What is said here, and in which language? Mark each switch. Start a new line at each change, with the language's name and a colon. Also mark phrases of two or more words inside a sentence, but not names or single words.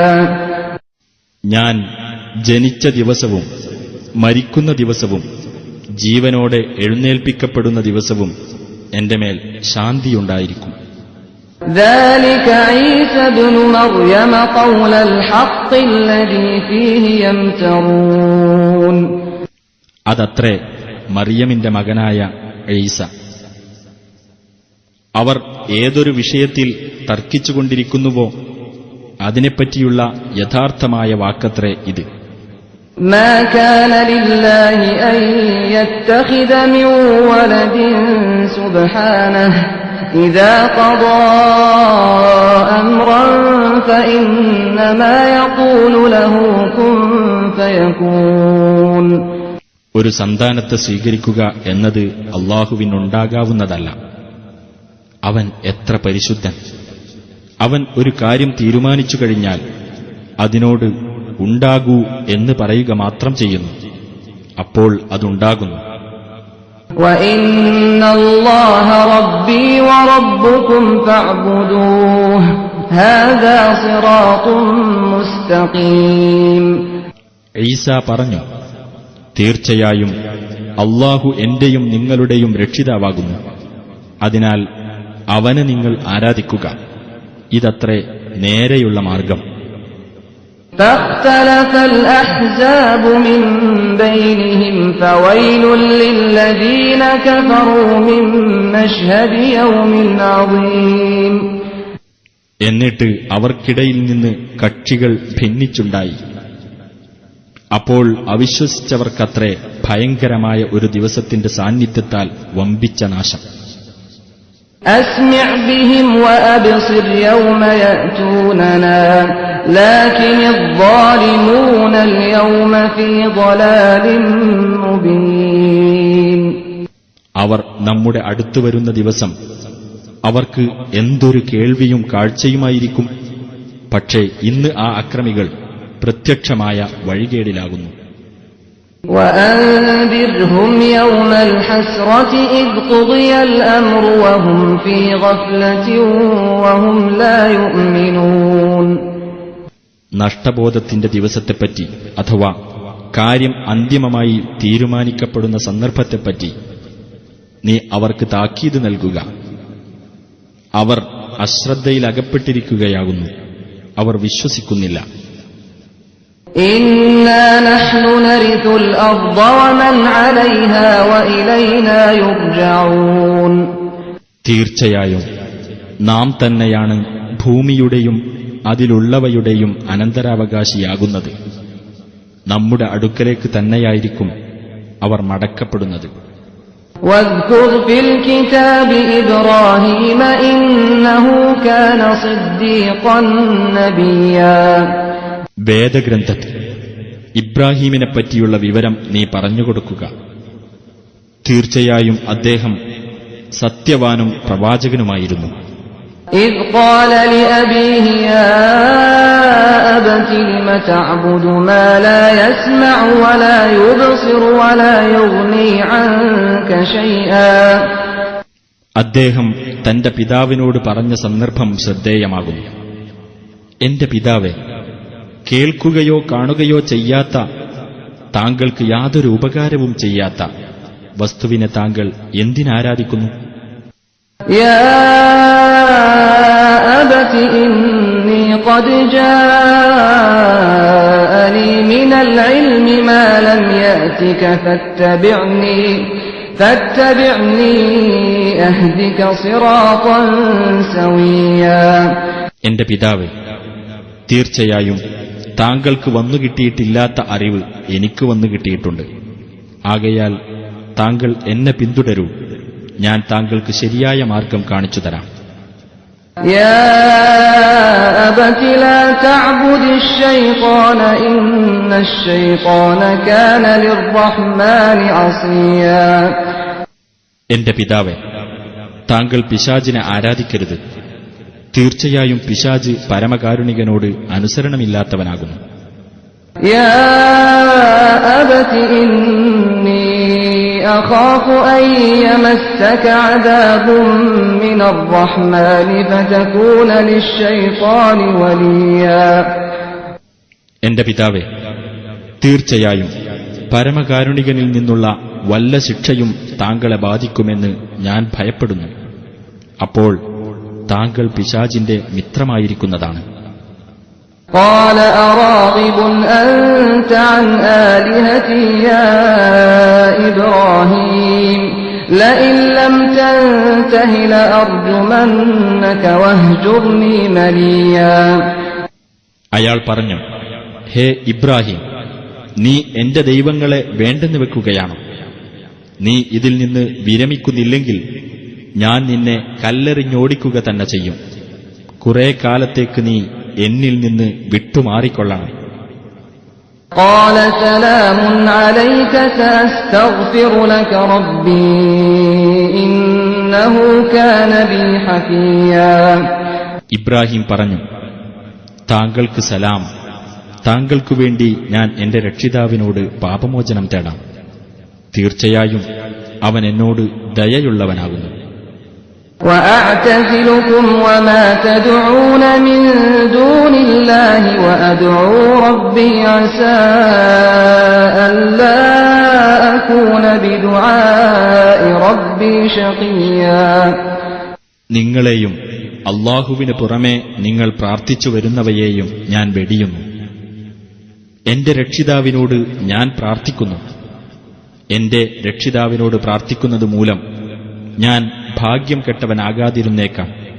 Malayalam: ഞാൻ ജനിച്ച ദിവസവും മരിക്കുന്ന ദിവസവും ജീവനോടെ എഴുന്നേൽപ്പിക്കപ്പെടുന്ന ദിവസവും എന്റെ മേൽ ശാന്തിയുണ്ടായിരിക്കും.
Arabic: ذلك عيسى ابن مريم قول الحق الذي فيه يمترون.
Malayalam: അതത്രേ മറിയമിന്റെ മകനായ ഈസ. അവർ ഏതൊരു വിഷയത്തിൽ തർക്കിച്ചുകൊണ്ടിരിക്കുന്നുവോ അതിനെപ്പറ്റിയുള്ള യഥാർത്ഥമായ വാക്കത്രേ ഇത്.
Arabic: ما كان لله أن يتخذ من ولد سبحانه إذا قضى أمرا فإنما يقول له كن فيكون.
Malayalam: ഒരു സന്താനത്തെ സ്വീകരിക്കുക എന്നത് അള്ളാഹുവിനുണ്ടാകാവുന്നതല്ല. അവൻ എത്ര പരിശുദ്ധൻ! അവൻ ഒരു കാര്യം തീരുമാനിച്ചു കഴിഞ്ഞാൽ അതിനോട് ഉണ്ടാകൂ എന്ന് പറയുക മാത്രം ചെയ്യുന്നു, അപ്പോൾ അതുണ്ടാകുന്നു.
Arabic: وَإِنَّ اللَّهَ رَبِّي وَرَبُّكُمْ فَاعْبُدُوهُ هَذَا صِرَاطٌ مُسْتَقِيمٌ.
Malayalam: ഈസ പറഞ്ഞു: തീർച്ചയായും അള്ളാഹു എന്റെയും നിങ്ങളുടെയും രക്ഷിതാവാകുന്നു, അതിനാൽ അവനെ നിങ്ങൾ ആരാധിക്കുക. ഇതത്രേ നേരെയുള്ള മാർഗം.
Arabic: فاختلف الأحزاب من بينهم فويل للذين كفروا من مشهد يوم عظيم.
Malayalam: എന്നിട്ട് അവർക്കിടയിൽ നിന്ന് കക്ഷികൾ ഭിന്നിച്ചുണ്ടായി. അപ്പോൾ അവിശ്വസിച്ചവർക്കത്രേ ഭയങ്കരമായ ഒരു ദിവസത്തിന്റെ സാന്നിധ്യത്താൽ വമ്പിച്ച നാശം.
Arabic: أسمع بهم وأبصر يوم يأتوننا لكن الظالمون اليوم في ضلال مبين.
Malayalam: അവർ നമ്മുടെ അടുത്തു വരുന്ന ദിവസം അവർക്ക് എന്തൊരു കേൾവിയും കാഴ്ചയുമായിരിക്കും. പക്ഷേ ഇന്ന് ആ അക്രമികൾ പ്രത്യക്ഷമായ വഴികേടിലാകുന്നു.
Arabic: وأنذرهم يوم الحسرة إذ قضي الأمر وهم في غفلة وهم لا يؤمنون.
Malayalam: നഷ്ടബോധത്തിന്റെ ദിവസത്തെപ്പറ്റി അഥവാ കാര്യം അന്തിമമായി തീരുമാനിക്കപ്പെടുന്ന സന്ദർഭത്തെപ്പറ്റി നീ അവർക്ക് താക്കീത് നൽകുക. അവർ അശ്രദ്ധയിലകപ്പെട്ടിരിക്കുകയാകുന്നു, അവർ വിശ്വസിക്കുന്നില്ല.
Arabic: إنا نحن نرث الأرض ومن عليها وإلينا يرجعون.
Malayalam: തീർച്ചയായും നാം തന്നെയാണ് ഭൂമിയുടെയും അതിലുള്ളവയുടെയും അനന്തരാവകാശിയാകുന്നത്. നമ്മുടെ അടുക്കലേക്ക് തന്നെയായിരിക്കും അവർ മടക്കപ്പെടുന്നത്.
Arabic: واذكر في الكتاب إبراهيم إنه كان صديقا نبيا.
Malayalam: വേദഗ്രന്ഥത്തിൽ ഇബ്രാഹീമിനെപ്പറ്റിയുള്ള വിവരം നീ പറഞ്ഞുകൊടുക്കുക. തീർച്ചയായും അദ്ദേഹം സത്യവാനും പ്രവാചകനുമായിരുന്നു.
Arabic: إذ قال لأبيه يا أبت لم تعبد ما لا يسمع ولا يبصر ولا يغني عنك شيئا.
Malayalam: അദ്ദേഹം തന്റെ പിതാവിനോട് പറഞ്ഞ സന്ദർഭം ശ്രദ്ധേയമാകുന്നു. എന്റെ പിതാവേ, കേൾക്കുകയോ കാണുകയോ ചെയ്യാത്ത, താങ്കൾക്ക് യാതൊരു ഉപകാരവും ചെയ്യാത്ത വസ്തുവിനെ താങ്കൾ എന്തിനാരാധിക്കുന്നു?
Arabic: يا أبت إني قد جاءني من العلم ما لم يأتك فاتبعني أهدك صراطا سويا.
Malayalam: എന്റെ പിതാവേ, തീർച്ചയായും താങ്കൾക്ക് വന്നുകിട്ടിയിട്ടില്ലാത്ത അറിവ് എനിക്ക് വന്നുകിട്ടിയിട്ടുണ്ട്. ആകയാൽ താങ്കൾ എന്നെ പിന്തുടരൂ, ഞാൻ താങ്കൾക്ക് ശരിയായ മാർഗം കാണിച്ചു തരാം.
Arabic: يا أبت لا تعبد الشيطان إن الشيطان كان للرحمن عصيا.
Malayalam: എന്റെ പിതാവേ, താങ്കൾ പിശാചിനെ ആരാധിക്കരുത്. തീർച്ചയായും പിശാച് പരമകാരുണികനോട് അനുസരണമില്ലാത്തവനാകുന്നു.
Arabic: يا أبت إني أخاف أن يمسك عذاب من الرحمن فتكون للشيطان وليا.
Malayalam: എന്റെ പിതാവേ, തീർച്ചയായും പരമകാരുണികനിൽ നിന്നുള്ള വല്ല ശിക്ഷയും താങ്കളെ ബാധിക്കുമെന്ന് ഞാൻ ഭയപ്പെടുന്നു. അപ്പോൾ താങ്കൾ പിശാചിന്റെ മിത്രമായിരിക്കുന്നതാണ്.
Arabic: قال أراغب أنت عن آلهتي يا إبراهيم لئن لم تنته لأرجمنك واهجرني مليا.
Malayalam: അയാൾ പറഞ്ഞു, ഹേ ഇബ്രാഹിം, നീ എന്റെ ദൈവങ്ങളെ വേണ്ടെന്ന് വെക്കുകയാണോ? നീ ഇതിൽ നിന്ന് വിരമിക്കുന്നില്ലെങ്കിൽ ഞാൻ നിന്നെ കല്ലെറിഞ്ഞോടിക്കുക തന്നെ ചെയ്യും. കുറെ കാലത്തേക്ക് നീ എന്നിൽ നിന്ന് വിട്ടുമാറിക്കൊള്ളണം.
Arabic: قال سلام عليك سأستغفر لك ربي إنه كان بي حفيا.
Malayalam: ഇബ്രാഹിം പറഞ്ഞു, താങ്കൾക്ക് സലാം, താങ്കൾക്കു വേണ്ടി ഞാൻ എന്റെ രക്ഷിതാവിനോട് പാപമോചനം തേടാം. തീർച്ചയായും അവൻ എന്നോട് ദയയുള്ളവനാകുന്നു.
Arabic: وأعتزلكم وما تدعون من دون الله وأدعو ربي عسى ألا أكون بدعاء ربي شقيا.
Malayalam: നിങ്ങളെയും അല്ലാഹുവിന് പുറമെ നിങ്ങൾ പ്രാർത്ഥിച്ചു വരുന്നവയെയും ഞാൻ വെടിയുന്നു. എന്റെ രക്ഷിതാവിനോട് ഞാൻ പ്രാർത്ഥിക്കുന്നു. എന്റെ രക്ഷിതാവിനോട് പ്രാർത്ഥിക്കുന്നത് മൂലം ഞാൻ ഭാഗ്യം കെട്ടവനാകാതിരുന്നേക്കാം.